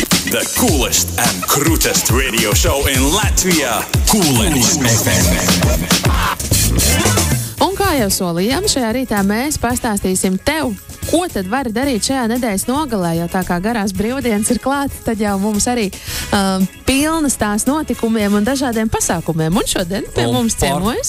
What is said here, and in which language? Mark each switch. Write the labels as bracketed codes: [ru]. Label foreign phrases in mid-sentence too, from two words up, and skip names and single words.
[en] The coolest and krūtest radio show in Latvia. Coolest FM. [lv] Un kā jau solījām, šajā rītā mēs pastāstīsim tev, ko tad vari darīt šajā nedēļas nogalē, jo tā kā garās brīvdienas ir klāt, tad jau mums arī pilnas tās notikumiem un dažādiem pasākumiem. Un šodien pie mums ciemojas.